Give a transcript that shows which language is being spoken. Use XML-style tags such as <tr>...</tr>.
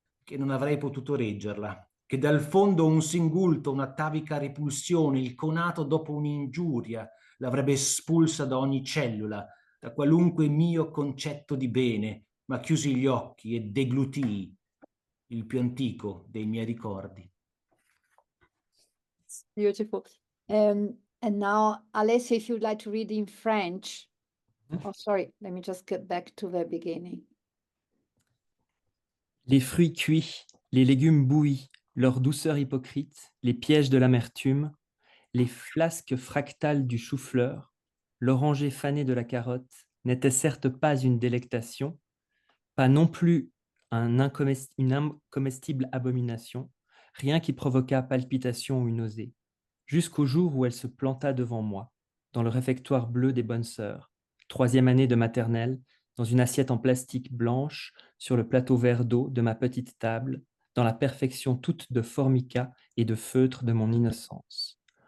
<it>che non avrei potuto reggerla, che dal fondo un singulto, un'atavica repulsione, il conato dopo un'ingiuria, l'avrebbe espulsa da ogni cellula, da qualunque mio concetto di bene, ma chiusi gli occhi e deglutii il più antico dei miei ricordi.</it> <en>Beautiful. And now, Alessio, if you'd like to read in French. Oh, sorry, let me just get back to the beginning.</en> <fr>Les fruits cuits, les légumes bouillis, leur douceur hypocrite, les pièges de l'amertume, les flasques fractales du chou-fleur, l'oranger fané de la carotte n'était certes pas une délectation, pas non plus une incomestible abomination, rien qui provoquât palpitation ou nausée, jusqu'au jour où elle se planta devant moi, dans le réfectoire bleu des bonnes sœurs, 3e année de maternelle, dans une assiette en plastique blanche, sur le plateau vert d'eau de ma petite table, dans la perfection toute de formica et de feutre de mon innocence.</fr>